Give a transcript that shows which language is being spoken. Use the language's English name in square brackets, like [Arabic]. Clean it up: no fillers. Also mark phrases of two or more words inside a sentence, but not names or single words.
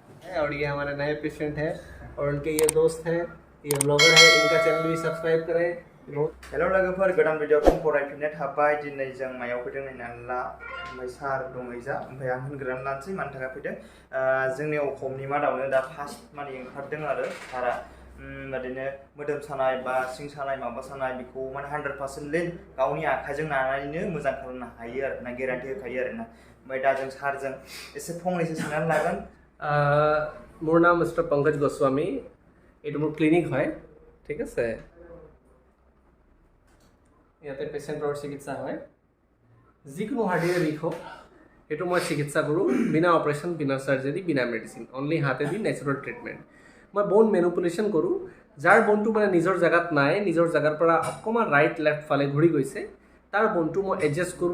[Hindi] है और ये हमारे नए पेशेंट है और उनके ये दोस्त हैं, ये ब्लॉगर है, इनका चैनल भी सब्सक्राइब करें। [Bodo] हेलो लोगोफोर, गोदान भिडिअखौ फरायफिननो थाबाय। दिनै जों मायाव फैदों नायनानै ला। ओमफ्राय सार दं ओइजा, ओमफ्राय आं होनग्रोनानै लानोसै मानि थाखाय फैदों। जोंनि अखमनि मादावनो दा फार्स्ट माने ओंखारदों आरो सारा बिदिनो मोदोम सानाय बा सिं सानाय माबा सानाय बेखौ माने 100% गावनि आखाइजों नानानैनो मोजां खालामनो हायो आरो ना, गेरेन्टि होखायो आरो ना। ओमफ्राय दा जों सारजों एसे फंनैसो सोंनानै लागोन। [Assamese] মোৰ নাম [Hindi] मिस्टर पंकज गोस्वामी, ये मोर क्लिनिक है, ठीक है। [Assamese] ইয়াতে পেচেণ্টৰ চিকিৎসা হয়, যিকোনো হাৰ্ডিৰে বিষ হওক সেইটো মই চিকিৎসা কৰোঁ, বিনা অপাৰেশ্যন, বিনা চাৰ্জাৰী, বিনা মেডিচিন, অনলি হাতেদি [English] natural treatment. [Assamese] মই [English] bone manipulation [Assamese] কৰোঁ, যাৰ বনটো মানে নিজৰ জেগাত নাই, নিজৰ জেগাৰ পৰা অকণমান [English] right left [Assamese] ফালে ঘূৰি গৈছে, তাৰ বনটো মই এডজাষ্ট কৰোঁ।